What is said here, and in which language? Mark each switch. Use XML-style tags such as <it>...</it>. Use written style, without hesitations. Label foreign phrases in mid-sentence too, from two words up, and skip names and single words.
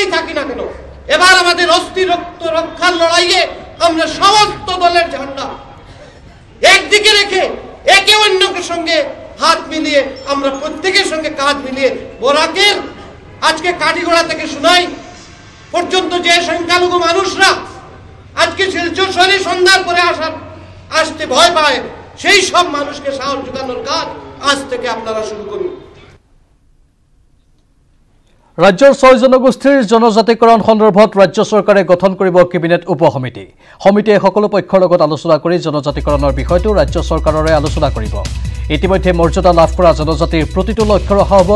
<bn>থাকি না কেন, এবার আমাদের অস্তিত্ব রক্ষার লড়াইয়ে আমরা সমস্ত দলের ঝান্ডা একদিকে রেখে একে অন্যকে সঙ্গে হাত মিলিয়ে আমরা প্রত্যেকের সঙ্গে কাঁধ মিলিয়ে বরাকের আজকে কাঠিগড়া থেকে সোনাই পর্যন্ত যে সংখ্যালঘু মানুষরা আজকে শিলচর শহরে সন্ধ্যার পরে আসতে ভয় পায়, সেই সব মানুষকে সাহস যোগানোর কাজ আজ থেকে আপনারা শুরু করুন।</bn> <as>ৰাজ্যৰ 6 জনগোষ্ঠীৰ জনজাতিকৰণ সন্দৰ্ভত ৰাজ্য চৰকাৰে গঠন কৰিব কেবিনেট উপসমিতি। সমিতিয়ে সকলো পক্ষৰ লগত আলোচনা কৰি জনজাতিকৰণৰ বিষয়টো ৰাজ্য চৰকাৰৰে আলোচনা কৰিব। ইতিমধ্যে মৰ্যাদা লাভ কৰা জনজাতিৰ প্ৰতিটো লক্ষ্য ৰখা হ'ব।</as>